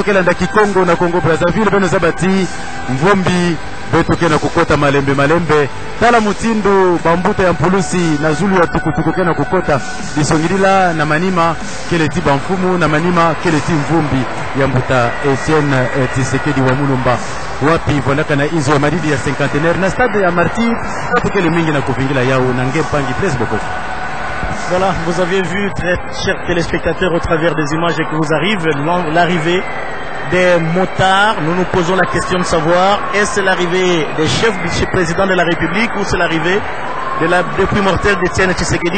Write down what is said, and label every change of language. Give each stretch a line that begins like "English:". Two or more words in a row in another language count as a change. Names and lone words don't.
Kituba (Democratic Republic of Congo): kana na Kikongo na Kongo Brazzaville beno zabati Mvombi beto kena kukota malembe tala mutindo bambuta ya mpulusi na zulu ya tukutuku kena kukota disongilila na manima kele ti bamfumu na manima kele ti mvumbi ya mbuta Etienne Tshisekedi wa Mulumba wapi volaka na izo ya maridi ya cinquantenaire na stade ya Martyr wapi kele mingi na kuvingila yao na ngempangi
French: place beaucoup. Voilà, vous avez vu, très chers téléspectateurs, au travers des images qui vous arrivent, l'arrivée des motards. Nous nous posons la question de savoir, est-ce l'arrivée des chefs du président de la République ou c'est l'arrivée de la dépouille mortelle d'Etienne Tshisekedi?